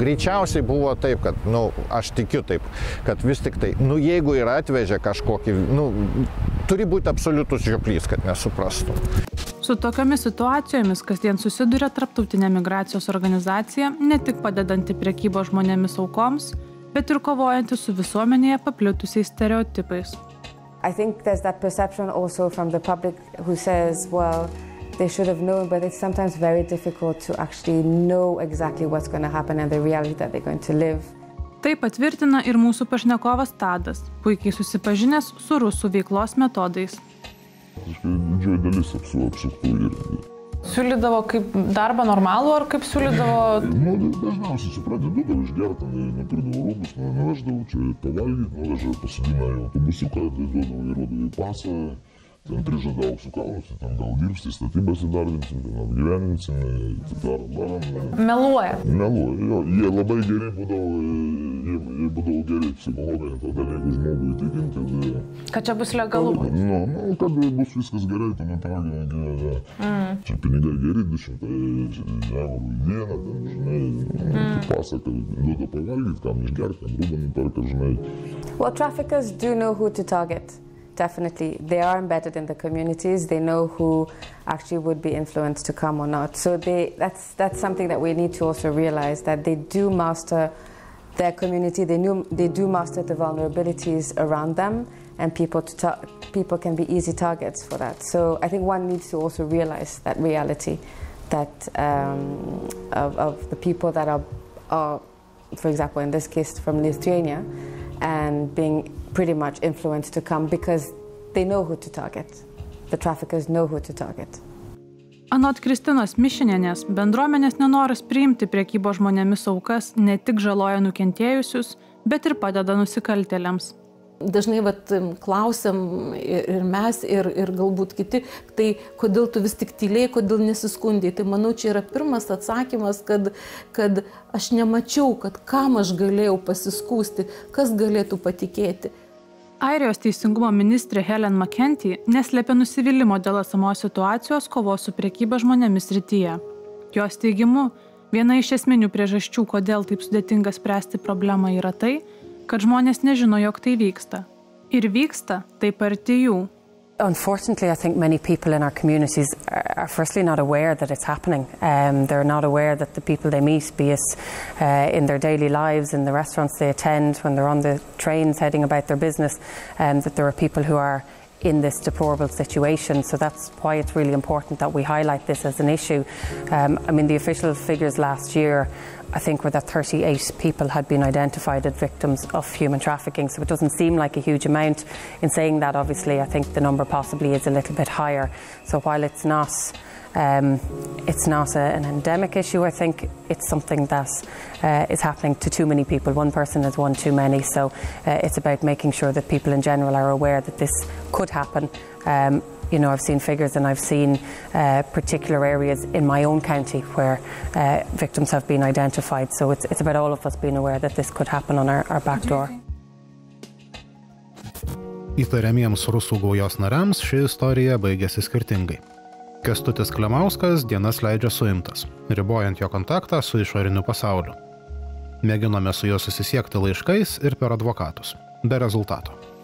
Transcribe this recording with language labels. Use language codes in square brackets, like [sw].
[lt] Greičiausiai buvo taip, kad, aš tikiu taip, kad vis tik tai, jeigu ir atvežė kažkokį, turi būti absoliutus žioplys, kad nesuprastų. Su tokiomis situacijomis kasdien susiduria Tarptautinė migracijos organizacija, ne tik padedanti prekybos žmonėmis aukoms, bet ir kovojanti su visuomenėje paplitusiais stereotipais. [en] I think there's that perception also from the public who says, well, they should have known, but it's sometimes very difficult to actually know exactly what's going to happen and the reality that they're going to live. [lt] Tai patvirtina ir mūsų pašnekovas Tadas, puikiai susipažinęs su rusų veiklos metodais. Didžioji dalis apsuktų irgi. Siūlydavo kaip darbą normalų, ar kaip siūlydavo? Dažniausiai, supranti, duodavo išgerti, nupirkdavo rūbus, nuveždavo čia pavalgyti, nuveždavo pasidina į autobusiuką, duodavo įrodavo į pasą, ten prižadavo su kalnus, ten gal dirbsti, statybas įdarbinsim, ten apgyveninsim, darom. Meluoja? Meluoja, jo. Jie labai geri būdavo geri psichologai, tada jeigu žmogų įtikinti, kad čia bus legalu? Kad bus viskas gerai, tuomet raginė, čia pinigai geri, 200 eurų į dieną, ten, žinai, pasaka, duoda pavalgyti, kam išgerti, kam rūbą nuperka, žinai. [en] Well, traffickers do know who to target. Definitely. They are embedded in the communities. They know who actually would be influenced to come or not. So that's something that we need to also realize, that they do master their community. They do master the vulnerabilities around them, and people can be easy targets for that. So I think one needs to also realize that reality, that of the people that are, for example, in this case from Lithuania, and being pretty much influenced to come because they know who to target. The traffickers know who to target. [lt] Anot Kristinos Mišinienės, bendruomenės nenoras priimti prekybos žmonėmis aukas ne tik žaloja nukentėjusius, bet ir padeda nusikaltėliams. Dažnai klausiam ir mes, ir galbūt kiti, tai kodėl tu vis tik tylėjai, kodėl nesiskundėjai. Tai manau, čia yra pirmas atsakymas, kad aš nemačiau, kad kam aš galėjau pasiskųsti, kas galėtų patikėti. Airijos teisingumo ministrė Helen McEntee neslėpė nusivylimo dėl esamos situacijos kovos su prekyba žmonėmis srityje. Jos teigimu, viena iš esminių priežasčių, kodėl taip sudėtinga spręsti problemą, yra tai, kad žmonės nežino, jog tai vyksta. Ir vyksta taip arti jų. [en] Unfortunately, I think many people in our communities are firstly not aware that it's happening. They're not aware that the people they meet, be it in their daily lives, in the restaurants they attend, when they're on the trains heading about their business, that there are people who are in this deplorable situation. So that's why it's really important that we highlight this as an issue. The official figures last year, I think, were that 38 people had been identified as victims of human trafficking. So it doesn't seem like a huge amount. In saying that, obviously, I think the number possibly is a little bit higher. So while it's not an endemic issue, I think it's something that is happening to too many people. One person is one too many. So it's about making sure that people in general are aware that this could happen. I've seen figures and I've seen particular areas in my own county where victims have been identified. So it's about all of us being aware that this could happen on our back door. [lt] Įtariamiems rusų gaujos nariams ši istorija baigėsi skirtingai. Kęstutis Klemauskas dienas leidžia suimtas, ribojant jo kontaktą su išoriniu pasauliu. Mėginome su juo susisiekti laiškais ir per advokatus. Be rezultato.